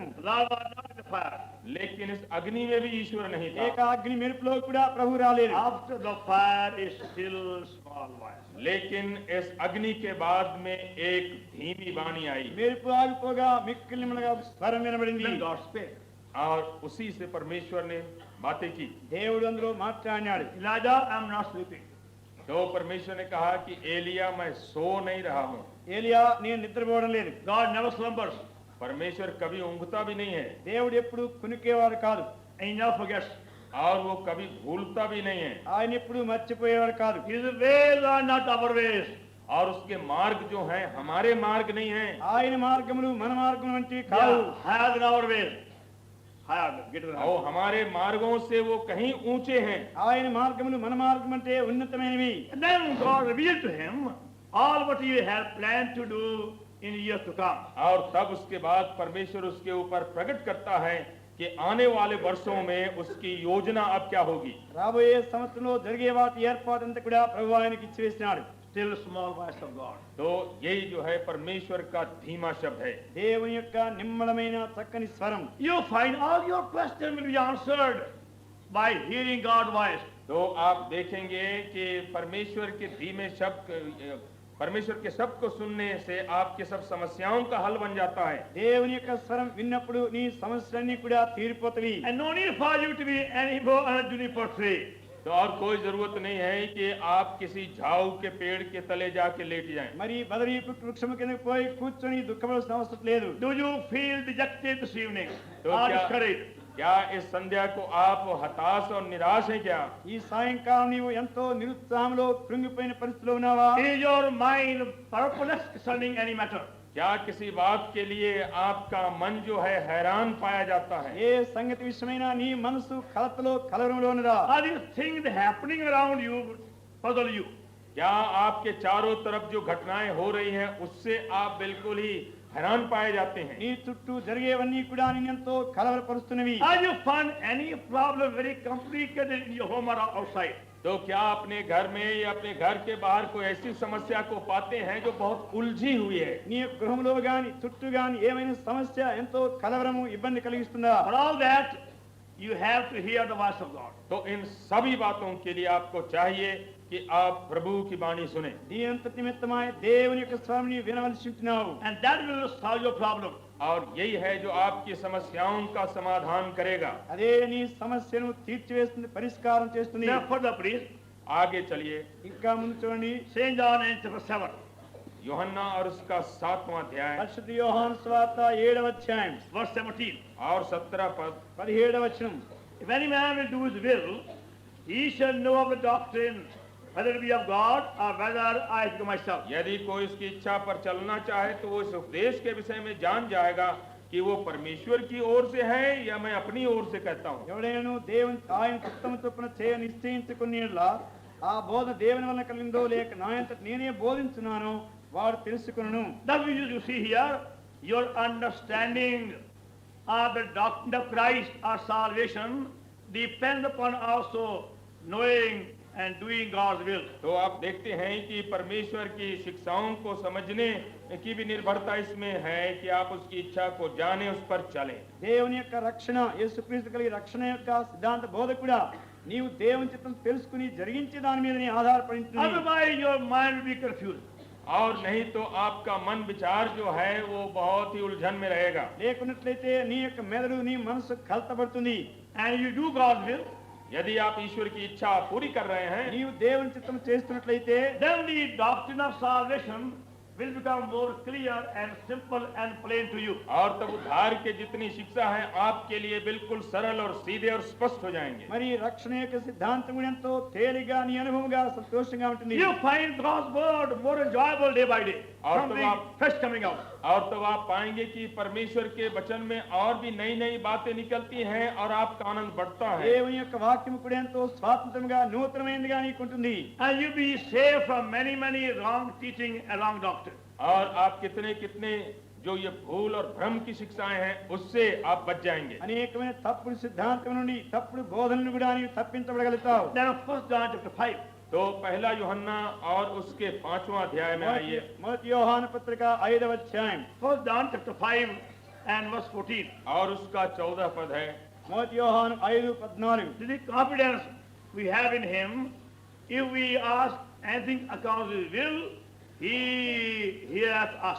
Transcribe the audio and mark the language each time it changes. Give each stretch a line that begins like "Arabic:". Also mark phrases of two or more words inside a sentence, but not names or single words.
English: Lord was not in the fire.
Hindi: लेकिन इस अग्नि में भी ईश्वर नहीं ఏక था।
Telugu: అగ్ని మెరుపులో కూడా ప్రభు రాలేదు.
English: After the fire is still small voice.
Hindi: लेकिन इस अग्नि के बाद में एक धीमी वाणी आई,
Telugu: మెరుపు ఆగిపోగా మిక్కిలి నిమ్మగా స్వరం వినబడింది.
English: Then God spake.
Hindi: और उसी से परमेश्वर ने बातें की।
Telugu: దేవుడు అందులో మాట్లాడినాడు.
English: Elijah, I am not sleeping.
Hindi: तो परमेश्वर ने कहा कि एलिया मैं सो नहीं रहा हूँ।
Telugu: ఏలియా నేను నిద్రపోవడం లేదు.
English: God never slumbers.
Hindi: परमेश्वर कभी ऊँघता भी नहीं है,
Telugu: దేవుడు ఎప్పుడు కునికేవాడు కాదు.
English: And he never forgets.
Hindi: और वो कभी भूलता भी नहीं है।
Telugu: ఆయన ఎప్పుడు మర్చిపోయేవాడు కాదు.
English: His ways are not our ways.
Hindi: और उसके मार्ग जो हैं हमारे मार्ग नहीं हैं।
Telugu: ఆయన మార్గములు మన మార్గం వంటివి కావు.
English: Yeah, higher than our ways. Higher, greater than
Hindi: और
English: our
Hindi: हमारे मार्गों से वो कहीं ऊंचे हैं।
Telugu: ఆయన మార్గములు మన మార్గం అంటే ఉన్నతమైనవి.
English: And then God revealed to him all what he had planned to do in years to come.
Hindi: और तब उसके बाद परमेश्वर उसके ऊपर प्रकट करता है कि आने वाले वर्षों में उसकी योजना अब क्या होगी।
Telugu: రాబోయే సంవత్సరంలో జరిగే వాటి ఏర్పాటు అంతా కూడా ప్రభు ఆయనకి ఇచ్చివేసినాడు.
English: Still small voice of God.
Hindi: तो यही जो है परमेश्वर का धीमा शब्द है।
Telugu: దేవుని యొక్క నిమ్మలమైన చక్కని స్వరం.
English: You find all your questions will be answered. by hearing God's voice.
Hindi: तो आप देखेंगे कि परमेश्वर के धीमे शब्द, परमेश्वर के शब्द को सुनने से आपके सब समस्याओं का हल बन जाता है।
Telugu: దేవుని యొక్క స్వరం విన్నప్పుడు నీ సమస్యలన్నీ కూడా తీరిపోతవి.
English: And no need for you to be any more on a juniper tree.
Hindi: तो और कोई जरूरत नहीं है कि आप किसी झाऊ के पेड़ के तले जाके लेट जाएं।
Telugu: మరి బదరీ వృక్షము కిందకి పోయి కూర్చొని దుఃఖపడాల్సిన అవసరం లేదు.
English: Do you feel dejected this evening?
Hindi: तो
English: Or
Hindi: क्या
English: discouraged?
Hindi: क्या इस संध्या को आप हताश और निराश हैं क्या?
Telugu: ఈ సాయంకాలం నీవు ఎంతో నిరుత్సాహంలో కృంగిపోయిన పరిస్థితిలో ఉన్నావా?
English: Is your mind purposeless concerning any matter?
Hindi: क्या किसी बात के लिए आपका मन जो है हैरान पाया जाता है?
Telugu: ఏ సంగతి విషయమైనా నీ మనసు కలతలో కలవరంలో ఉన్నదా?
English: Are these things happening around you puzzle you?
Hindi: क्या आपके चारों तरफ जो घटनाएं हो रही हैं उससे आप बिल्कुल ही हैरान पाए जाते हैं?
Telugu: నీ చుట్టూ జరిగేవన్నీ కూడా నిన్నెంతో కలవరపరుస్తున్నవి.
English: Are you find any problem very complicated in your home or outside?
Hindi: तो क्या अपने घर में या अपने घर के बाहर कोई ऐसी समस्या को पाते हैं जो बहुत उलझी हुई है?
Telugu: నీ గృహంలో గాని చుట్టూ గాని ఏమైనా సమస్య ఎంతో కలవరము ఇబ్బంది కలిగిస్తుందా?
English: For all that, you have to hear the voice of God.
Hindi: तो इन सभी बातों के लिए आपको चाहिए कि आप प्रभु की वाणी सुने,
Telugu: నీ అంతటి నిమిత్తమై దేవుని యొక్క స్వరం నీ వినవలసి ఉంటున్నావు.
English: And that will solve your problem.
Hindi: और यही है जो आपकी समस्याओं का समाधान करेगा।
Telugu: అదే నీ సమస్యను తీర్చివేస్తుంది, పరిష్కారం చేస్తుంది.
English: Therefore, the priest,
Hindi: आगे चलिए,
Telugu: ఇంకా ముందు చూడండి,
English: St. John and chapter 7,
Hindi: यूहन्ना और उसका 7वां अध्याय
Telugu: పరిశుద్ధ యోహాను సువార్త 7వ అధ్యాయం
English: verse 17.
Hindi: और 17 पद।
Telugu: 17వ వచనం.
English: If any man will do his will, he shall know of the doctrine, whether it be of God or whether I speak of myself.
Hindi: यदि कोई उसकी इच्छा पर चलना चाहे तो वो इस उपदेश के विषय में जान जाएगा कि वो परमेश्वर की ओर से है या मैं अपनी ओर से कहता हूँ।
Telugu: ఎవడైనా దేవుని ఆయన చిత్తము చొప్పున చేయ నిశ్చయించుకుని యెడల ఆ బోధ దేవుని వలన కలిగిందో లేక నా అంతట నేనే బోధించున్నానో వాడు తెలుసుకొనును.
English: Thus you see here, your understanding of the doctrine of Christ or salvation depends upon also knowing and doing God's will.
Hindi: तो आप देखते हैं कि परमेश्वर की शिक्षाओं को समझने की भी निर्भरता इसमें है कि आप उसकी इच्छा को जाने, उस पर चलें।
Telugu: దేవుని యొక్క రక్షణ, యేసుక్రీస్తు కలిగి రక్షణ యొక్క సిద్ధాంత బోధ కూడా నీవు దేవుని చిత్తం తెలుసుకుని జరిగించే దాని మీద నీ ఆధారపడి ఉంటుంది.
English: Otherwise your mind will be confused.
Hindi: और नहीं तो आपका मन विचार जो है वो बहुत ही उलझन में रहेगा।
Telugu: లేకున్నట్లయితే నీ యొక్క మెదడు నీ మనసు కలతపడుతుంది.
English: And you do God's will,
Hindi: यदि आप ईश्वर की इच्छा पूरी कर रहे हैं
Telugu: నీవు దేవుని చిత్తం చేస్తున్నట్లయితే
English: then the doctrine of salvation will become more clear and simple and plain to you.
Hindi: और तब उद्धार के जितनी शिक्षा है आपके लिए बिल्कुल सरल और सीधे और स्पष्ट हो जाएंगे।
Telugu: మరి రక్షణ యొక్క సిద్ధాంతం కూడా ఎంతో తేలిగా నీ అనుభవంగా సంతోషంగా ఉంటుంది.
English: You find God's word more enjoyable day by day.
Hindi: और
English: Something
Hindi: तो
English: fresh coming out.
Hindi: और तब आप पाएंगे कि परमेश्वर के वचन में और भी नई नई बातें निकलती हैं और आपका आनंद बढ़ता है।
Telugu: దేవుని యొక్క వాక్యము కూడా ఎంతో స్వాతంత్రంగా నూతనమైనదిగా నీకుంటుంది.
English: And you be saved from many wrong teaching and wrong doctrine.
Hindi: और आप कितने कितने जो ये भूल और भ्रम की शिक्षाएं हैं उससे आप बच जाएंगे।
Telugu: అనేకమైన తప్పుడు సిద్ధాంతం నుండి తప్పుడు బోధనలు కూడా నీవు తప్పించబడగలుగుతావు.
English: Then 1 John chapter 5.
Hindi: तो पहला यूहन्ना और उसके 5वां अध्याय में आइए।
Telugu: మొదటి యోహాను పత్రిక 5వ అధ్యాయం
English: 1 John chapter 5 and verse 14.
Hindi: और उसका 14 पद है।
Telugu: మొదటి యోహాను 5:14.
English: This is the confidence we have in him. If we ask anything according to his will, he heareth us.